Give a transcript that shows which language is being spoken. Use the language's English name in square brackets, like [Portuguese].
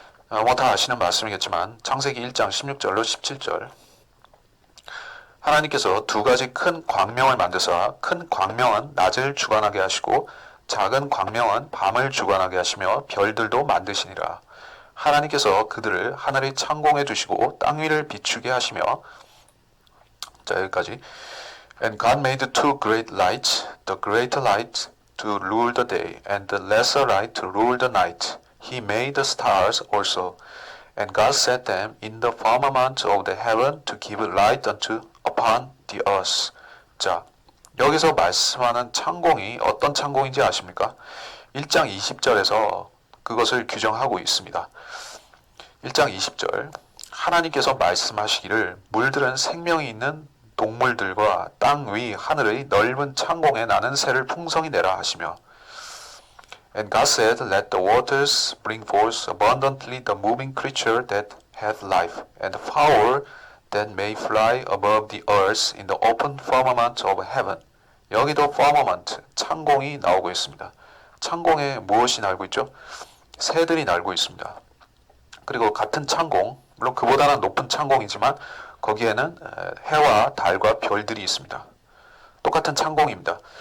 [Korean] 뭐 다 아시는 말씀이겠지만 창세기 1장 16절로 17절, 하나님께서 두 가지 큰 광명을 만드사 큰 광명은 낮을 주관하게 하시고 작은 광명은 밤을 주관하게 하시며 별들도 만드시니라. 하나님께서 그들을 하늘의 창공에 두시고 땅 위를 비추게 하시며, 자, 여기까지. [English] And God made two great lights, the greater light to rule the day, and the lesser light to rule the night. He made the stars also, and God set them in the firmament of the heaven to give light unto upon the earth. [Korean] 자, 여기서 말씀하는 창공이 어떤 창공인지 아십니까? 1장 20절에서 그것을 규정하고 있습니다. 1장 20절, 하나님께서 말씀하시기를 물들은 생명이 있는 동물들과 땅 위 하늘의 넓은 창공에 나는 새를 풍성히 내라 하시며, [English] And God said, Let the waters bring forth abundantly the moving creature that hath life, and the fowl that may fly above the earth in the open firmament of heaven. [Korean] 여기도 firmament, 창공이 나오고 있습니다. 창공에 무엇이 날고 있죠? 새들이 날고 있습니다. 그리고 같은 창공, 물론 그보다는 높은 창공이지만 거기에는 해와 달과 별들이 있습니다. 똑같은 창공입니다.